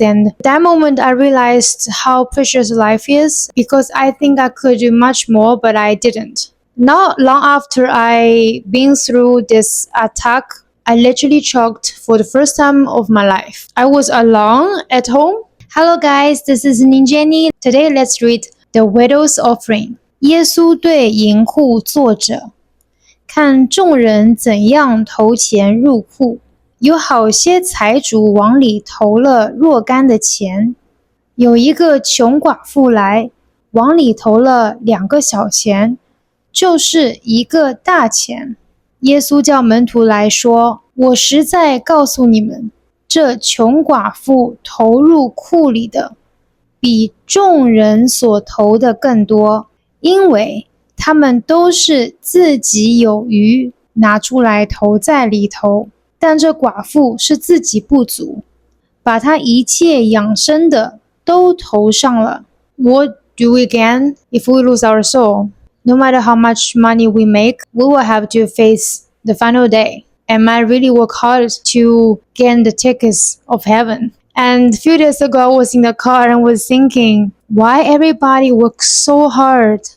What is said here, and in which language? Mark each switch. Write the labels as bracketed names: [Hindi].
[English] And that moment, I realized how precious life is because I think I could do much more, but I didn't. Not long after I been through this attack, I literally choked for the first time of my life. I was alone at home. Hello guys, this is Ninjani. Today let's read The Widow's Offering. [Chinese] 耶稣对银库作者，看众人怎样投钱入库。有好些财主往里投了若干的钱。有一个穷寡妇来，往里投了2个小钱。就是1个大钱。耶稣叫门徒来说，我实在告诉你们，这穷寡妇投入库里的，比众人所投的更多，因为他们都是自己有余，拿出来投在里头，但这寡妇是自己不足，把她一切养生的都投上了。 [English] What do we gain if we lose our soul?No matter how much money we make, we will have to face the final day. And I really work hard to gain the tickets of heaven. And a few days ago, I was in the car and was thinking, why everybody works so hard?